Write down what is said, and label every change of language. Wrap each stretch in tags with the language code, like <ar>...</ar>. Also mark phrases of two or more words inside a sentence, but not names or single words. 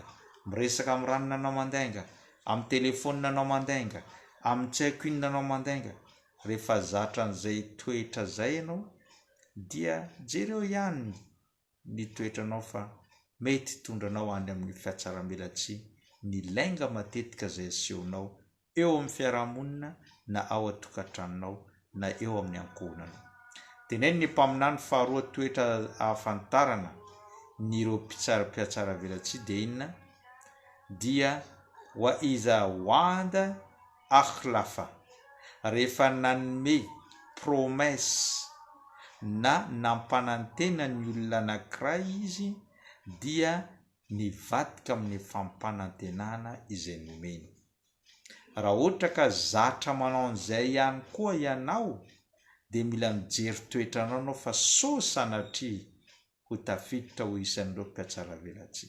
<mg>miresaka amin'ny ranona anao mandainga, amin'ny telefonina anao mandainga, amin'ny tsy haiko inona anao mandainga, rehefa zatra an'izay toetra zay ianao dia jereo ihany ny toetranao fa mety hitondranao any amin'ny fiatsaram-belatsy ny lainga matetika zay asehonao eo amin'ny fiarahamonina na ao atokantranonao na eo amin'ny ankohonanao. Teneny ny mpaminany faharoa toetra ahafantarana nyireo mpiatsara velatsy dia inona?</mg> <ar>Dia وإذا وعد أخلف,</ar> <mg>rehefa nanome promesse na nampanantena ny olona anankiray izy dia nivadika amin'ny fampanantenana izay nomeny. Raha ohatra ka zatra manao an'izay ihany koa ianao dia mila mijery toetranao anao fa sao sanatria ho tafiditra ho isan'ireo mpiatsara velatsy.</mg>